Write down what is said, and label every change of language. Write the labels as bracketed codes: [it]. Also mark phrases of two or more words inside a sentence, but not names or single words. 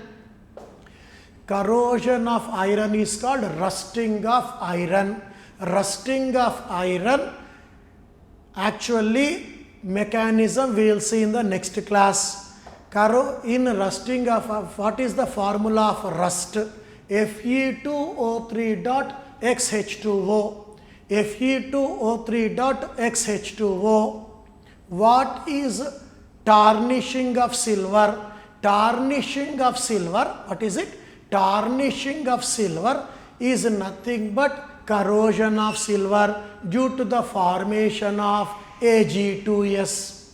[en] Corrosion of iron is called rusting of iron. Rusting of iron, actually mechanism we will see in the next class. In rusting of, what is the formula of rust? Fe2O3 dot XH2O. Fe2O3 dot XH2O. What is tarnishing of silver? Tarnishing of silver, what is it? Tarnishing of silver is nothing but corrosion of silver due to the formation of Ag2S.